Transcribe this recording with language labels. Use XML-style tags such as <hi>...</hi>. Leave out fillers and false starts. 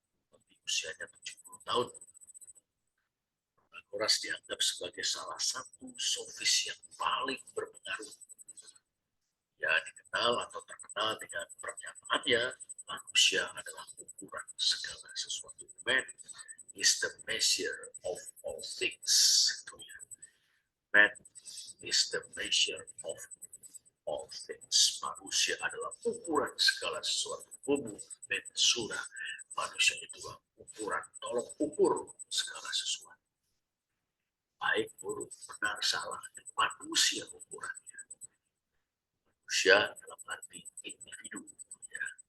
<id>Lebih usianya 70 tahun. Protagoras dianggap sebagai salah satu sofis yang paling berpengaruh. Ya, dikenal atau terkenal dengan pernyataannya, manusia adalah ukuran segala sesuatu.</id> <en>Man is the measure of all things. Man is the measure of all things.</en> <id>Manusia adalah ukuran segala sesuatu. Homo mensura. Manusia itu ukuran, tolong ukur segala sesuatu. Baik, buruk, benar, salah. Manusia ukurannya. Manusia dalam arti individu. Ya.</id>